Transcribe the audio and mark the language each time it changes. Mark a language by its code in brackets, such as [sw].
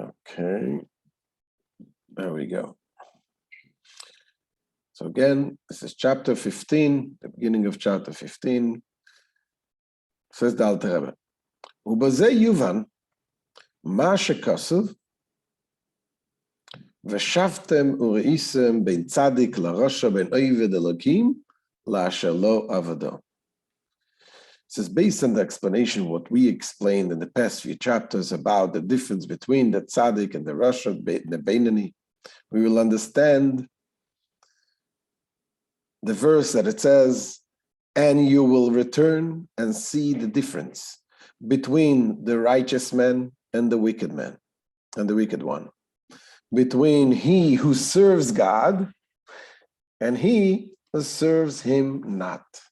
[en] Okay, there we go. So again, this is chapter 15, the beginning of chapter 15. [he] Says the Alter Rebbe, ובזה יובן מה שכתוב, ושבתם וראיתם בין צדיק לרשע, בין עבד אלוקים לאשר לא עבדו. [en] This is based on the explanation what we explained in the past few chapters about the difference between the tzaddik and the rasha, the Beinani. We will understand the verse that it says, and you will return and see the difference between the righteous man and the wicked man and the wicked one, between he who serves God and he who serves him not.